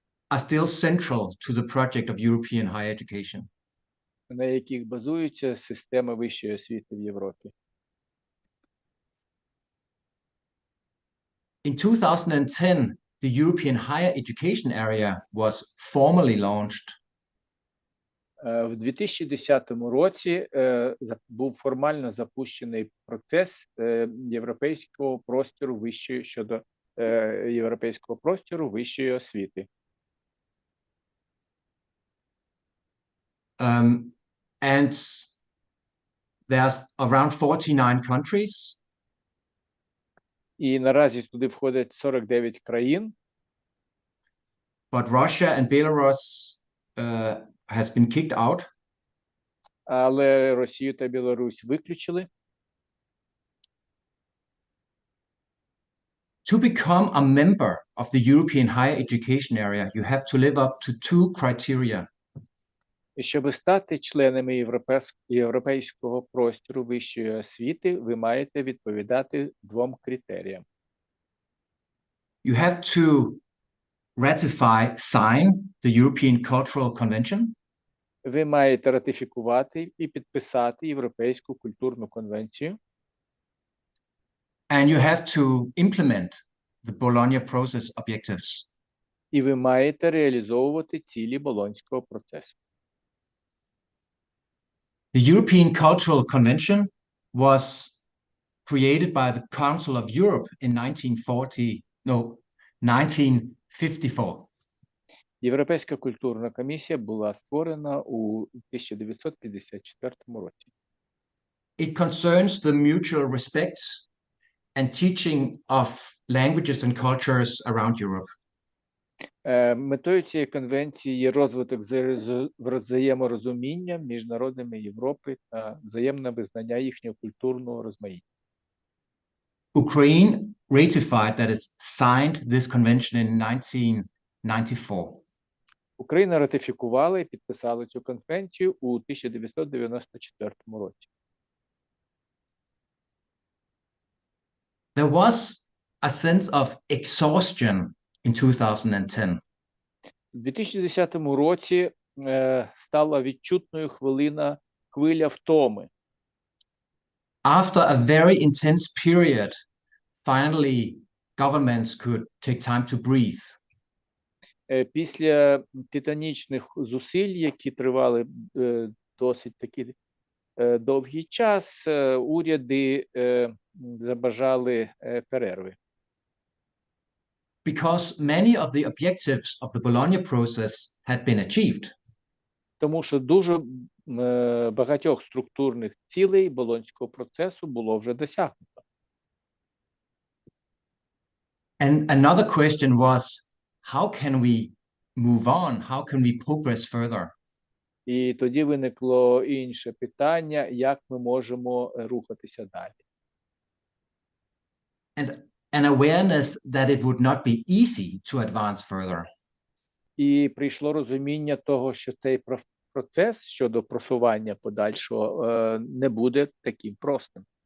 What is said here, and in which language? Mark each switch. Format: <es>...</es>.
<en>Are still central to the project of European higher education.</en> <uk>На яких базується система вищої освіти в Європі.</uk> <en>In 2010, the European higher education area was formally launched.</en> <uk>В 2010 році був формально запущений процес європейського простору вищої щодо європейського простору вищої освіти.</uk> <en>And there's around 49 countries.</en> <uk>І наразі туди входять 49 країн.</uk> <en>But Russia and Belarus has been kicked out.</en> <uk>Але Росію та Білорусь виключили.</uk> <en>To become a member of the European higher education area, you have to live up to two criteria.</en> <uk>І щоб стати членами європейського простору вищої освіти, ви маєте відповідати двом критеріям.</uk> <en>You have to sign the European Cultural Convention,</en> <uk>Ви маєте ратифікувати і підписати Європейську культурну конвенцію,</uk> <en>and you have to implement the Bologna process objectives.</en> <uk>і ви маєте реалізовувати цілі Болонського процесу.</uk> <en>The European Cultural Convention was created by the Council of Europe in 1954.</en> <uk>Європейська культурна комісія була створена у 1954 році.</uk> <en>It concerns the mutual respect and teaching of languages and cultures around Europe.</en> <uk>Метою цієї конвенції є розвиток взаєморозуміння між народами Європи та взаємне визнання їхнього культурного розмаїття.</uk> <en>Ukraine ratified, that is, signed this convention in 1994.</en> <uk>Україна ратифікувала і підписала цю конвенцію у 1994 році.</uk> <en>There was a sense of exhaustion in 2010.</en> <uk>У 2010 році стала відчутною хвиля втоми.</uk> <en>After a very intense period, finally governments could take time to breathe.</en> <uk>Після титанічних зусиль, які тривали досить таки довгий час, уряди забажали перерви.</uk> <en>Because many of the objectives of the Bologna process had been achieved.</en> <uk>Тому що дуже багатьох структурних цілей Болонського процесу було вже досягнуто.</uk> <en>And another question was, how can we move on? How can we progress further?</en> <uk>І тоді виникло інше питання, як ми можемо рухатися далі.</uk> <en>And an awareness that it would not be easy to advance further.</en> <uk>І прийшло розуміння того, що цей процес щодо просування подальшого не буде таким простим.</uk>